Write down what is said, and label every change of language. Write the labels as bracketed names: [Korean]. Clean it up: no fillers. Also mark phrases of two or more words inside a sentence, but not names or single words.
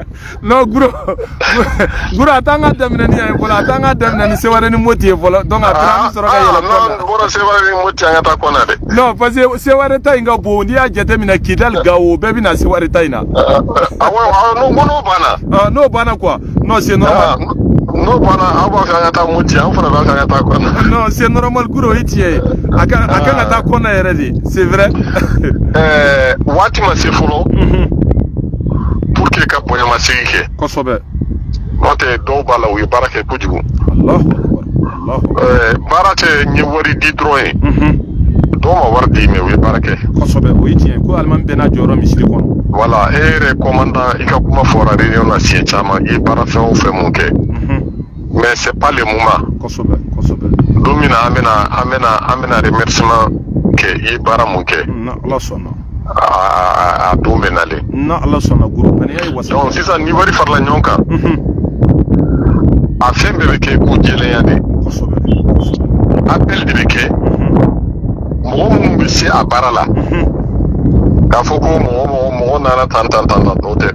[Bambara] non Guro a t'an ka daminɛ ni yan ye fɔlɔ a t'an ka daminɛ ni Seware ni Mopti ye fɔlɔ donc a bɛna an sɔrɔ ka yɛlɛ kɔnɔ non bɔra Seware ni Mopti an ka taa kɔnɔ dɛ [French] non parce que [Bambara] Seware ta in ka bon n'i y'a jateminɛ Kidali Gawo bɛɛ bɛ na Seware ta in na n'o banna n'o banna [French] quoi non c'est normal [Bambara] n'o banna aw b'a fɛ an ka taa Mopti an fana b'a fɛ an ka taa kɔnɔ [French] non c'est normal [Bambara] Guro o ye tiɲɛ ye a kan ka taa kɔnɔ yɛrɛ de [French] c'est vrai [Bambara] waati ma se fɔlɔ [French] pour que [Bambara] ka bonyamasegin kɛ kosɛbɛ n'o tɛ dɔw b'a la u ye baara kɛ kojugu baara tɛ n ye wari di dɔrɔn ye dɔw ma wari di mais u ye baara kɛ kosɛbɛ o ye tiɲɛ ye ko alimami bɛɛ n'a jɔyɔrɔ misiri kɔnɔ voilà e yɛrɛ commandant i ka kuma fɔra réunion na siɲɛ caman i ye baara fɛn o fɛn mun kɛ [French] mais c'est pas le moment [Bambara] kosɛbɛ don min na an bɛna remerciement kɛ i ye baara mun kɛ na ala sɔnna a don bɛ nalen na ala sɔnna Guro ŋaniya ye wasa donc sisan ni wari farala ɲɔgɔn kan a fɛn bɛɛ bɛ kɛ ko jɛlenya de appel de bɛ kɛ mɔgɔ minnu bɛ se a baara la k'a fɔ ko mɔgɔ nana tan o tɛ